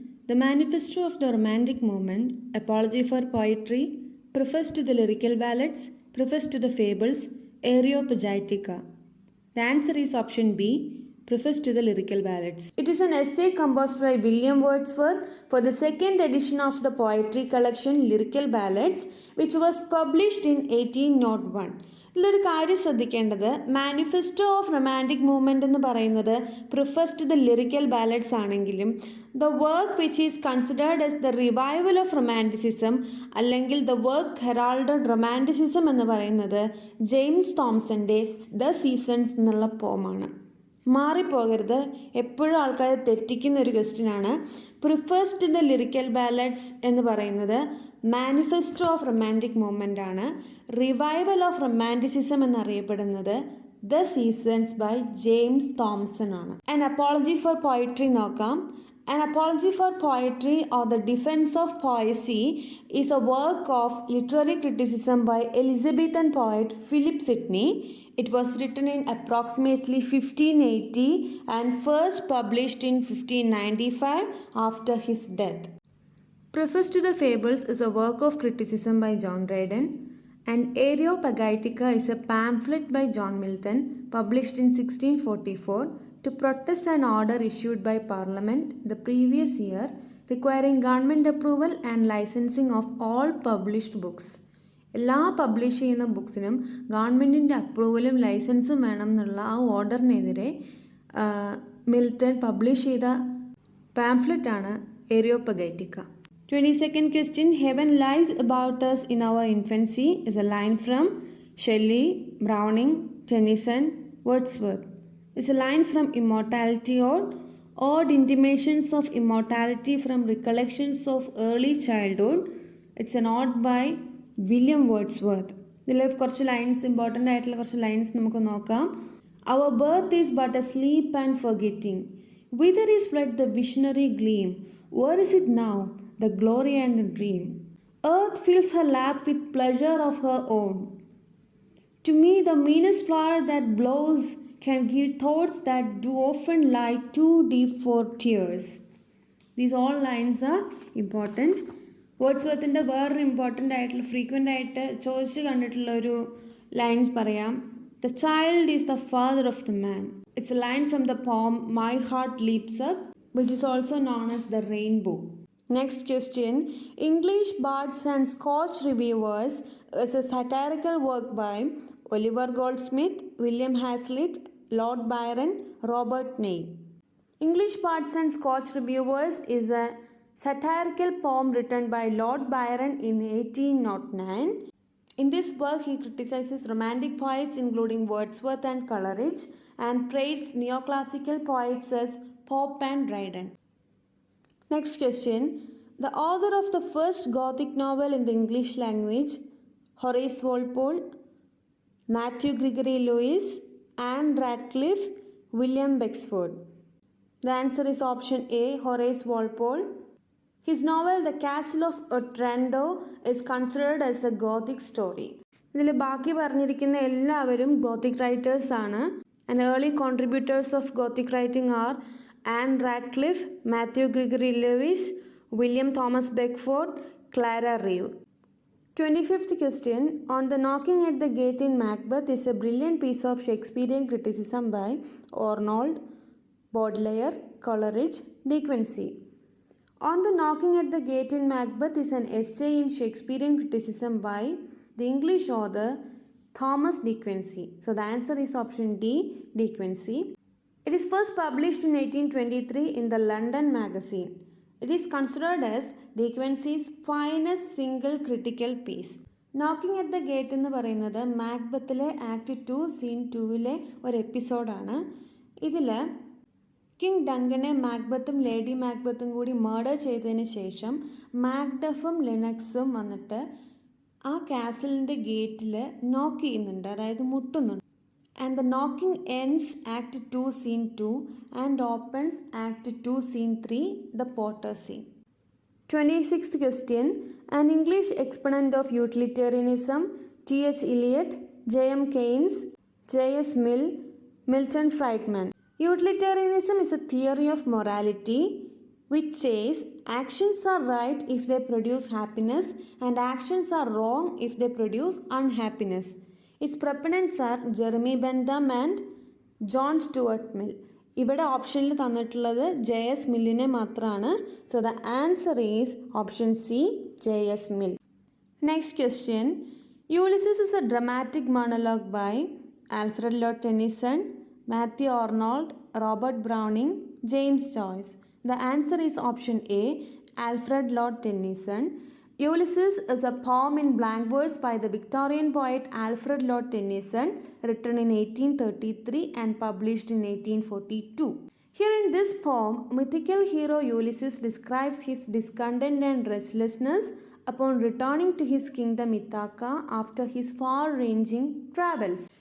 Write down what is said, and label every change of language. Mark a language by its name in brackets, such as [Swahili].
[English] The Manifesto of the Romantic Movement, Apology for Poetry, Preface to the Lyrical Ballads, Preface to the Fables, Areopagitica. The answer is option B, Preface to the Lyrical Ballads. It is an essay composed by William Wordsworth for the second edition of the poetry collection Lyrical Ballads, which was published in 1801. [Malayalam] ഇതിലൊരു കാര്യം ശ്രദ്ധിക്കേണ്ടത് manifesto of romantic movement എന്ന് പറയുന്നത് prefers to the lyrical ballads ആണെങ്കിലും [English] the work which is considered as the revival of romanticism [Malayalam] അല്ലെങ്കിൽ [English] the work heralded romanticism [Malayalam] എന്ന് പറയുന്നത് James തോംസൻ്റെ the seasons എന്നുള്ള പോമാണ്. മാറിപ്പോകരുത്, എപ്പോഴും ആൾക്കാർ തെറ്റിക്കുന്ന ഒരു ക്വസ്റ്റ്യനാണ്. Prefers to the lyrical ballads എന്ന് പറയുന്നത് മാനിഫെസ്റ്റോ ഓഫ് റൊമാൻറ്റിക് മൂവ്മെൻ്റ് ആണ്. റിവൈവൽ ഓഫ് റൊമാൻറ്റിസിസം എന്നറിയപ്പെടുന്നത് the seasons by James Thomson ആണ്. ആൻ അപ്പോളജി ഫോർ പോയട്രി നോക്കാം. [English] An Apology for Poetry or the Defense of Poesy is a work of literary criticism by Elizabethan poet Philip Sidney. It was written in approximately 1580 and first published in 1595 after his death. Preface to the Fables is a work of criticism by John Dryden, and Areopagitica is a pamphlet by John Milton published in 1644 to protest an order issued by Parliament the previous year requiring government approval and licensing of all published books. [Malayalam] എല്ലാ publish ചെയ്യുന്ന ബുക്സിനും ഗവൺമെൻറ്റിൻ്റെ അപ്രൂവലും ലൈസൻസും വേണം എന്നുള്ള ആ ഓർഡറിനെതിരെ Milton publish ചെയ്ത പാംഫ്ലെറ്റാണ് ഏരിയോപഗൈറ്റിക്ക. [English] 22nd question. Heaven lies about us in our infancy is a line from Shelley, Browning, Tennyson, Wordsworth. It's a line from Immortality Ode. Odd intimations of immortality from recollections of early childhood. It's an ode by William Wordsworth. [Malayalam] ഇതിൽ കുറച്ച് lines, important ആയിട്ടുള്ള കുറച്ച് lines നമുക്ക് നോക്കാം. [English] Our birth is but a sleep and forgetting. Whither is fled the visionary gleam. Where is it now the glory and the dream. Earth fills her lap with pleasure of her own. To me the meanest flower that blows can give thoughts that do often lie too deep for tears. These all lines are important. [Malayalam] വേർഡ്സ്വർത്തിൻ്റെ വേറൊരു important ആയിട്ടുള്ള frequent ആയിട്ട് ചോദിച്ച് കണ്ടിട്ടുള്ള ഒരു line പറയാം. [English] The child is the father of the man. It's a line from the poem my heart leaps up which is also known as the rainbow. Next question. English Bards and Scotch Reviewers is a satirical work by Oliver Goldsmith, William Hazlitt, Lord Byron, Robert Ney. English Bards and Scotch Reviewers is a satirical poem written by Lord Byron in 1809. In this work, he criticizes romantic poets including Wordsworth and Coleridge and praised neoclassical poets as Pope and Dryden. Next question. The author of the first Gothic novel in the English language, Horace Walpole, Matthew Gregory Lewis, Anne Radcliffe, William Beresford. The answer is option A, Horace Walpole. His novel The Castle of Otranto is considered as a Gothic story. [Malayalam] ഇതിൽ ബാക്കി പറഞ്ഞിരിക്കുന്ന എല്ലാവരും Gothic writers ആണ്. [English] And early contributors of gothic writing are Ann Radcliffe, Matthew Gregory Lewis, William Thomas Beckford, Clara Reeve. 25th question. On the Knocking at the Gate in Macbeth is a brilliant piece of Shakespearean criticism by Arnold, Baudelaire, Coleridge, De Quincey. On the Knocking at the Gate in Macbeth is an essay in Shakespearean criticism by the English author Thomas De Quincey. So the answer is option D, De Quincey. It is first published in 1823 in the London Magazine. It is considered as De Quincey's finest single critical piece. [Malayalam] Knocking at the gate എന്ന് പറയുന്നത് മാക്ബത്തിലെ act 2 scene 2-ലെ ഒരു എപ്പിസോഡാണ്. ഇതിൽ king ഡങ്കനെ മാക്ബത്തും lady മാക്ബത്തും കൂടി murder ചെയ്തതിന് ശേഷം മാക്ഡഫും ലെനക്സും വന്നിട്ട് ആ കാസലിൻ്റെ ഗേറ്റിൽ നോക്ക് ചെയ്യുന്നുണ്ട്, അതായത് മുട്ടുന്നുണ്ട്. [English] And the knocking ends Act 2 Scene 2 and opens Act 2 Scene 3, the Potter scene. 26th question. An English exponent of utilitarianism, T.S. Eliot, J.M. Keynes, J.S. Mill, Milton Friedman. Utilitarianism is a theory of morality which says actions are right if they produce happiness and actions are wrong if they produce unhappiness. Its proponents are Jeremy Bentham and John Stuart Mill. [Malayalam] ഇവിടെ ഓപ്ഷനിൽ തന്നിട്ടുള്ളത് J.S. മില്ലിനെ മാത്രമാണ്. [English] So the answer is option C, J.S. Mill. Next question. Ulysses is a dramatic monologue by Alfred Lord Tennyson, Matthew Arnold, Robert Browning, James Joyce. The answer is option A, Alfred Lord Tennyson. Ulysses is a poem in blank verse by the Victorian poet Alfred Lord Tennyson, written in 1833 and published in 1842. Here in this poem, mythical hero Ulysses describes his discontent and restlessness upon returning to his kingdom Ithaca after his far-ranging travels.